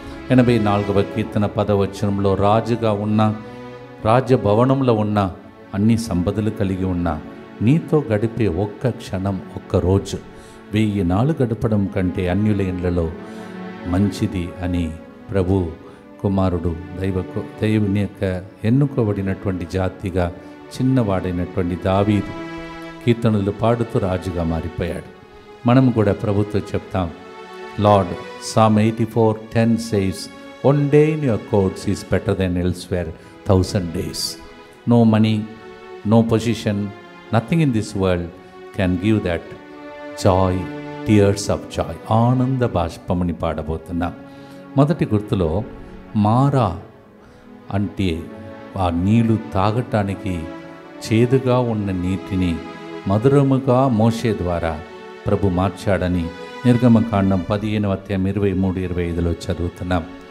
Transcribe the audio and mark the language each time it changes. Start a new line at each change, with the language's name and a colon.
Telugu: 84వ కీర్తన 10వ వచనంలో రాజుగా ఉన్న, రాజ్యభవనంలో ఉన్న, అన్ని సంపదలు కలిగి ఉన్న, నీతో గడిపే ఒక్క క్షణం, ఒక్క రోజు 1000 నాళ్ళు గడపడం కంటే అన్యుల ఇండ్లలో మంచిది అని ప్రభు కుమారుడు దేవుని యొక్క ఎన్నుకోబడినటువంటి జాతిగా చిన్నవాడైనటువంటి దావీదు కీర్తనలు పాడుతూ రాజుగా మారిపోయాడు. మనం కూడా ప్రభుతో చెప్తాం,
English: Lord, Psalm 84:10 says, "One day in your courts is better than elsewhere 1,000 days." No money, no position, nothing in this world can give that joy, tears of joy.
Telugu: ఆనంద బాష్పమని పాడబోతున్నాం. మొదటి గుర్తులో మారా అంటే ఆ నీళ్లు తాగటానికి చేదుగా ఉన్న నీటిని మధురముగా మోషే ద్వారా ప్రభు మార్చాడని నిర్గమకాండం 15:23-25 చదువుతున్నాం.